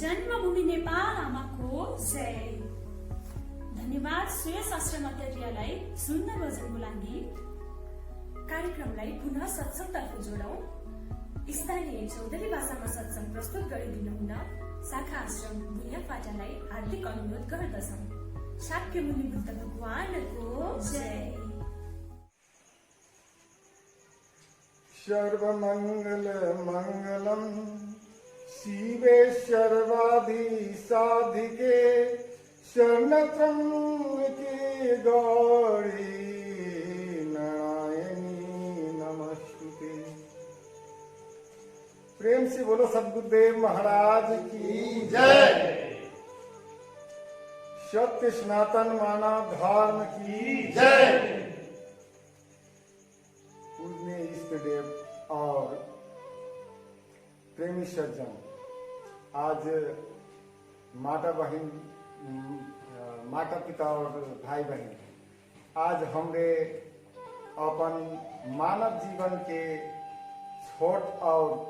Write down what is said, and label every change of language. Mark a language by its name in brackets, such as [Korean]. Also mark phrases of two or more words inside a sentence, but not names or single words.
[Nepali] जन्मभूमि नेपाल आमाको जय। धन्यवाद सुयस आश्रमाचार्यलाई सुन्दर भजनको लागि। कार्यक्रमलाई पुनः सत्सङतर्फ जोडौं। स्थानीय चौधरी भाषामा सत्सङ प्रस्तुत गरिदिनुहुन शाखा आश्रम भुइँया फाटालाई हार्दिक अनुरोध गर्दछौं। शाक्यमुनि बुद्ध भगवानको जय। [Sanskrit] सर्वमंगल मंगलम शिवे सर्वाधि साधिके शरणत्र्यम्बके गौरी नारायणी नमस्तुते। [Hindi] प्रेम से बोलो सद्गुरुदेव महाराज की जय। सत्य सनातन मानव धर्म की जय। [Dangaura Tharu] पूजनीय इष्ट देव और प्रेमी सज्जन, आज माता पिता और भाई बहन, आज हमरे अपन मानव जीवन के छोट और